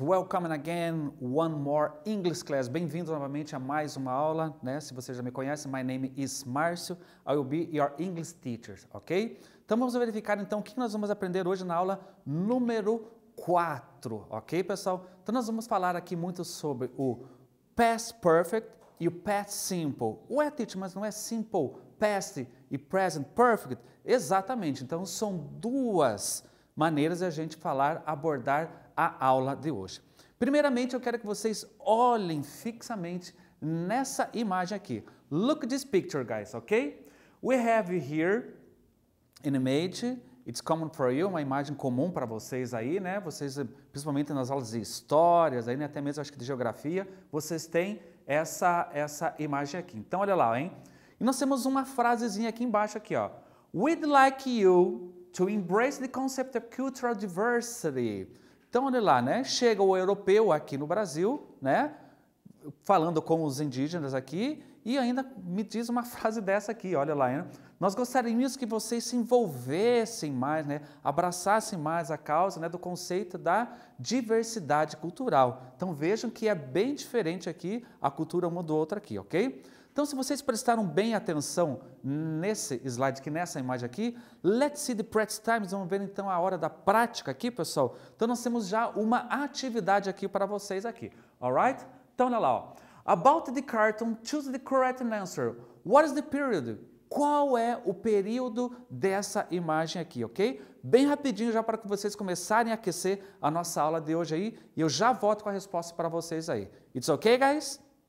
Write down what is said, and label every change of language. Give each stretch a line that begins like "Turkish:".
English: Welcome again, one more English class.
Portuguese: Bem-vindos novamente a mais uma aula, né? Se você já me conhece,
English: my name is Márcio. I will be your English teacher, ok?
Portuguese: Então vamos verificar então o que nós vamos aprender hoje na aula número 4, ok, pessoal? Então nós vamos falar aqui muito sobre o past perfect e o past simple. Ué, teacher, mas não é simple past e present perfect? Exatamente. Então são duas maneiras de a gente abordar a aula de hoje. Primeiramente, eu quero que vocês olhem fixamente nessa imagem aqui.
English: Look at this picture, guys, ok? We have here an image, it's common for you,
Portuguese: uma imagem comum para vocês aí, né? Vocês, principalmente nas aulas de histórias, aí, né? Até mesmo acho que de geografia, vocês têm essa imagem aqui. Então, olha lá, hein? E nós temos uma frasezinha aqui embaixo, aqui, ó.
English: We'd like you to embrace the concept of cultural diversity.
Portuguese: Então, olha lá, né? Chega o europeu aqui no Brasil, né? Falando com os indígenas aqui, e ainda me diz uma frase dessa aqui, olha lá, né? Nós gostaríamos que vocês se envolvessem mais, né? Abraçassem mais a causa, né? Do conceito da diversidade cultural. Então, vejam que é bem diferente aqui, a cultura uma do outro aqui, ok? Então, se vocês prestaram bem atenção nesse slide aqui, nessa imagem aqui,
English: let's see the practice times.
Portuguese: Vamos ver então a hora da prática aqui, pessoal. Então, nós temos já uma atividade aqui para vocês aqui, alright? Então, olha lá, ó.
English: About the cartoon, choose the correct answer. What is the period?
Portuguese: Qual é o período dessa imagem aqui, ok? Bem rapidinho já para que vocês começarem a aquecer a nossa aula de hoje aí, e eu já volto com a resposta para vocês aí.
English: It's okay, guys?